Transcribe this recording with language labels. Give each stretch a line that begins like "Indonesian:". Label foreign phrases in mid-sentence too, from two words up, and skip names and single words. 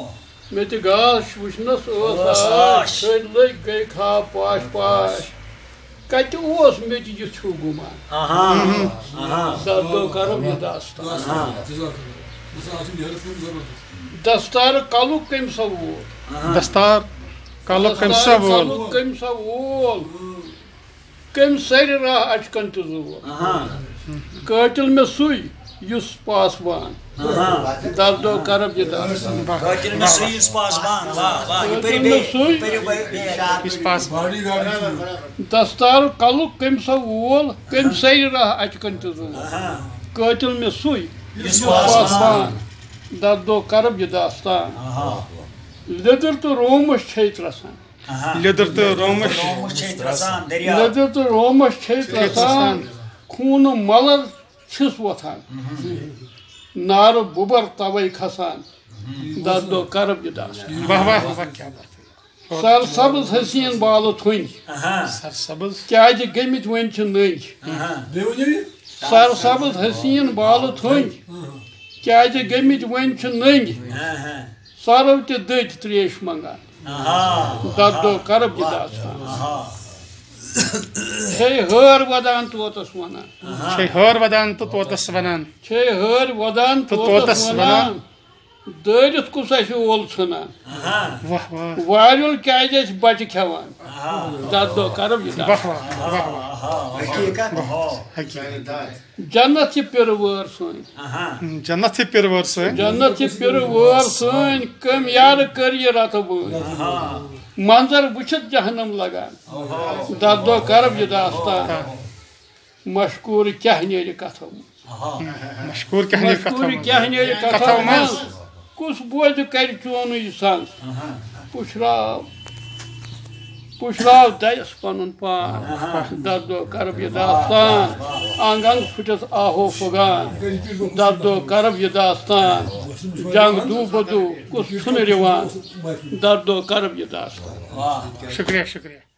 Kashmiri: مےٚ تہِ گاش وٕچھنس ٲس آش ٹھٔرۍ لٔگۍ گٔے خواب پاش پاش کتہِ اوس مےٚ تہِ یہِ چھُ گُمان دردو کرب یہ داستان دستار کلُک کٔمۍ سا وول دستار کلُک کٔمۍ سا وول کٔمۍ سا وول کٔمۍ سرِ راہ اچکن تہِ زول قٲتِل مےٚ سُے یُس پاسبان دردو کرب یہ داستان قاتل میں سوئی پاسبان واہ واہ یہ پری یُس پاسبان دستار کلُک کٔمۍ سا وول کٔمۍ سرِ راہ اچکن تہِ زول قٲتِل مےٚ سُے یُس پاسبان دردو کرب یہ داستان لیدر تو رومس چھے ترسان لیدر تو رومس لیدر تو رومس چھے ترسان خون ملر چھس وتھان نار ببر توے کھسان دردو کرب یہ داستان
Urdu: واہ واہ واہ کیا بات
Kashmiri: سر سبز حسین بالو تھنج سر سبز کیازِ گٔمٕتۍ وۄنۍ چھِ نٔنۍ سر سبز حسین بالو تھنج کیازِ گٔمٕتۍ وۄنۍ چھِ نٔنۍ سرو تہِ دٔدۍ تریش منگان دردو کرب یہ داستان چھے ہٲر ودان طوطس ونان چھے ہٲر ودان تو طوطس ونان چھے ہٲر ودان طوطس ونان دٲرِتھ کُس آسہِ اول ژھٕنان واہ واہ واریُل کیازِ آسہِ بچہِ کھٮ۪وان دردو کرب یہ واہ داستان واہ واہ حقیقت جنت چھِ پِرٕ وٲر سٲنۍ جنت چھِ پِرٕ وٲر سٲنۍ جنت چھِ پِرٕ وٲر سٲنۍ کٔمۍ یارٕ کٔر یہِ رتہٕ وٲرۍ منظر وٕچھِتھ جہنم لگان دردو کرب یہ داستان مشکوٗر کیٛاہ نیرِ کتھو مشکوٗر کیٛاہ نیرِ مشکوٗر کیٛاہ نیرِ کتھو منٛز کُس بوزِ کرِ چونٕے سنٛز پُشراو دَیس پنُن پان دردو کرب یہ داستان انگ انگ پھٹس آہو فغان دردو کرب یہ داستان جنگ دو بدو کس چھُنہٕ رِوان دردو کرب یہ داستان شکریہ شکریہ